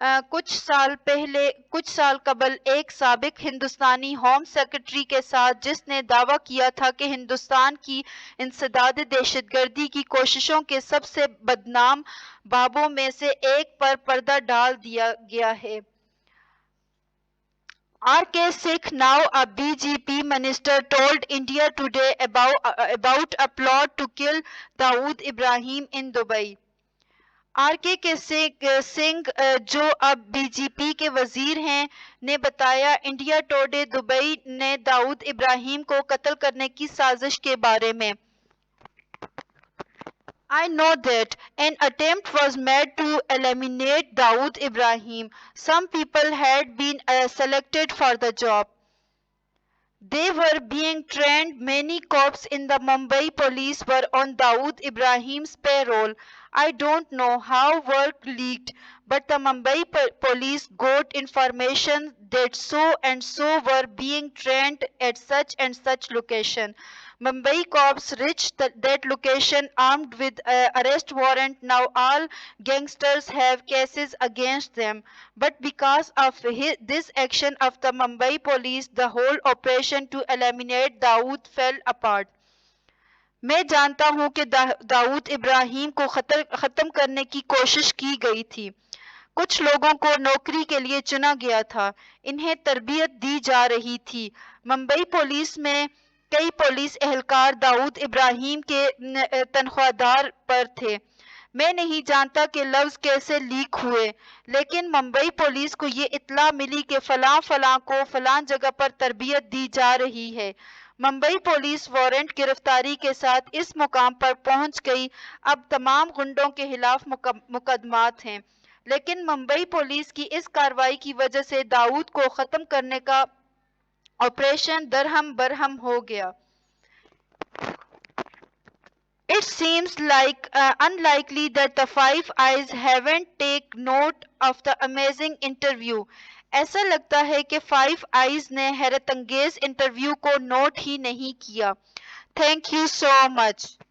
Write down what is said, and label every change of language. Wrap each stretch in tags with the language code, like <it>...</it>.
<hi>कुछ साल कबल एक साबिक हिंदुस्तानी होम सेक्रेटरी के साथ, जिसने दावा किया था कि हिंदुस्तान की इंसदाद दहशतगर्दी की कोशिशों के सबसे बदनाम बाबों में से एक पर पर्दा डाल दिया गया है।</hi> <en>R.K. Sikh, now a BJP minister, told India Today about a plot to kill Dawood Ibrahim in Dubai. R.K.</en> <hi>के सिंह जो अब बीजेपी के वजीर हैं ने बताया इंडिया टुडे दुबई ने दाऊद इब्राहिम को कत्ल करने की साजिश के बारे में।</hi> <en>I know that an attempt was made to eliminate Dawood Ibrahim. Some people had been selected for the job. They were being trained. Many cops in the Mumbai police were on Dawood Ibrahim's payroll. I don't know how work leaked, but the Mumbai police got information that so and so were being trained at such and such location. Mumbai cops reached that location armed with arrest warrant. Now all gangsters have cases against them. But because of this action of the Mumbai police, the whole operation to eliminate Dawood fell apart.</en> <hi>मैं जानता हूं कि दाऊद इब्राहिम को खत्म करने की कोशिश की गई थी। कुछ लोगों को नौकरी के लिए चुना गया था। इन्हें तरबियत दी जा रही थी। मुंबई पुलिस में कई पुलिस एहलकार दाऊद इब्राहिम के तनख्वाहदार पर थे। मैं नहीं जानता कि लफ्ज कैसे लीक हुए, लेकिन मुंबई पुलिस को ये इत्तला मिली कि फलां फलां को फलां जगह पर तरबियत दी जा रही है। मुंबई पुलिस वारंट गिरफ्तारी के साथ इस मुकाम पर पहुंच गई। अब तमाम गुंडों के खिलाफ मुकदमात हैं, लेकिन मुंबई पुलिस की इस कार्रवाई की वजह से दाऊद को खत्म करने का ऑपरेशन दरहम बरहम हो गया।</hi> <en>It seems like unlikely that the Five Eyes haven't taken note of the amazing interview.</en> <hi>ऐसा लगता है कि फाइव आइज ने हैरतअंगेज इंटरव्यू को नोट ही नहीं किया।</hi> <en>Thank you so much.</en>